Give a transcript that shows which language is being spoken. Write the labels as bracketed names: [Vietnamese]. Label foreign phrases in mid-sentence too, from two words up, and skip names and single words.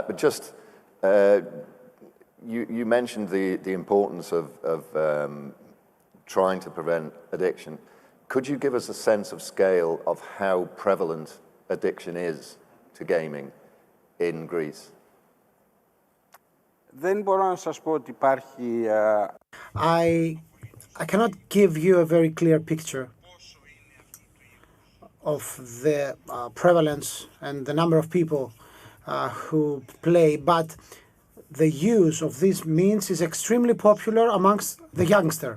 [English] But just, you mentioned the importance of trying to prevent addiction. Could you give us a sense of scale of how prevalent addiction is to gaming in Greece? [Greek] Δεν μπορώ να σας πω ότι υπάρχει... [English] I cannot give you a very clear picture of the prevalence and the number of people who play, but the use of these means is extremely popular amongst the youngster.